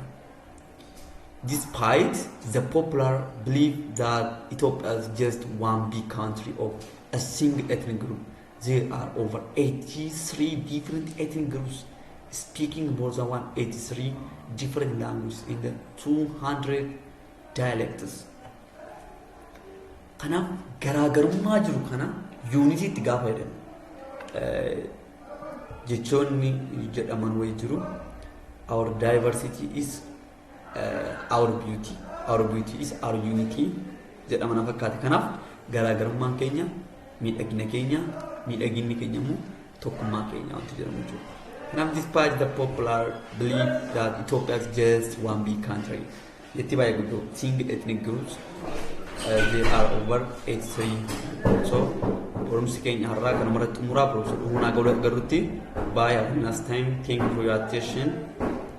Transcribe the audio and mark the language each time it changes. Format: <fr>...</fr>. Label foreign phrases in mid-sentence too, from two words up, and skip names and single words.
<en>Despite the popular belief that Ethiopia is just one big country of a single ethnic group, there are over 83 different ethnic groups speaking more than 183 different languages in the 200 dialects.</en> <om>Kanaaf garaagarummaa jiru kana unity itti gaafa jedhan jechoonni jedhaman wayi jiru</om> <en>our diversity is our beauty is our unity</en> <om>jedhamana fakkaate. Kanaaf garaagarummaan keenya miidhagina keenya miidhaginni keenya immoo tokkummaa keenya wanti jedhamu jechuudha.</om> <en>Kanaaf despite the popular belief that Ethiopia is just one big country</en> <om>yetti baay'ee guddoo</om> <en>single ethnic groups there are over 83.</en> <om>So barumsi keenya har'aa kanuma irratti xumuraa Professor Dhuunaa Garuutti baay'ee</om> <en>last time thank you for your attention.</en>